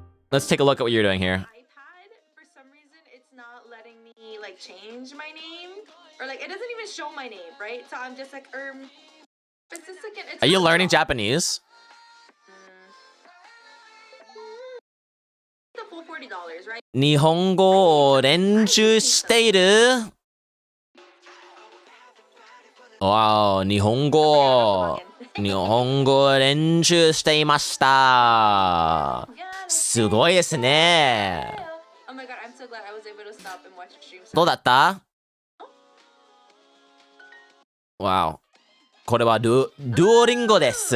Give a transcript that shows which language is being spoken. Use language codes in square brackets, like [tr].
[en] Let's take a look at what you're doing here. iPad, for some reason, it's not letting me like change my name, or like it doesn't even even show my name, right? So I'm just like, it's just like it's Are you learning Japanese? The full $40, right? [ja] 日本語を練習している。わお、日本語を練習していました。すごいですね。 [en] Oh my god, I'm so glad I was able to stop and watch streams. [ja] どうだった？わお。これはドゥオリンゴです。